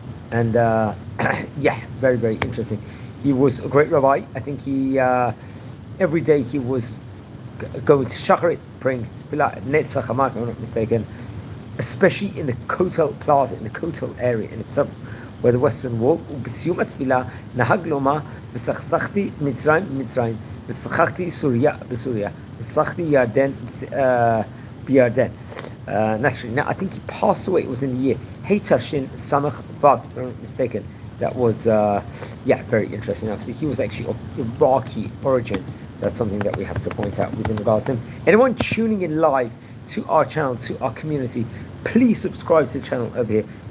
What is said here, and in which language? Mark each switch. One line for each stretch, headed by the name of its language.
English: And very, very interesting. He was a great rabbi. I think he every day he was going to Shacharit, praying Tefillah at Netzach Hamah, if I'm not mistaken, especially in the Kotel Plaza, in the Kotel area in itself, where the Western Wall.
Hebrew: ובסיום התפילה נהג לומר וסכסכתי מצרים במצרים וסככתי סוריה בסוריה וסככתי ירדן בירדן.
English: Naturally, now I think he passed away. It was in the year Heitashin Samach Vav, if I'm not mistaken. That was very interesting. Obviously, he was actually of Iraqi origin. That's something that we have to point out within regards to him. Anyone tuning in live to our channel, to our community, please subscribe to the channel over here.